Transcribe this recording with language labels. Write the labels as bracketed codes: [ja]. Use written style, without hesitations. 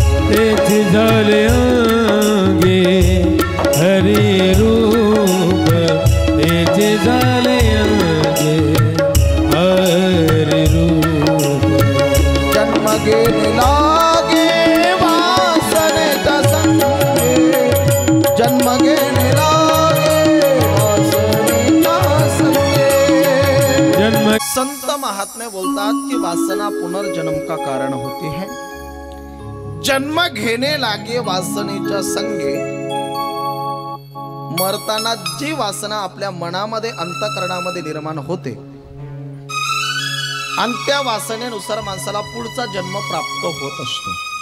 [mr] तेथे झाले अंगे हरी रूप, तेथे झाले अंगे हरी रूप, जन्म घेणे लागे वासनेच्या संगे, जन्म घेणे लागे वासनेच्या संगे. जन्म. [hi] संत महात्मे बोलतात की वासना पुनर्जन्म का कारण होती है. [mr] जन्म घेणे लागे वासनेच्या संगे. मरताना जी वासना आपल्या मनामध्ये अंतःकरणामध्ये निर्माण होते आणि त्या वासनेनुसार माणसाला पुढचा जन्म प्राप्त होत असतो.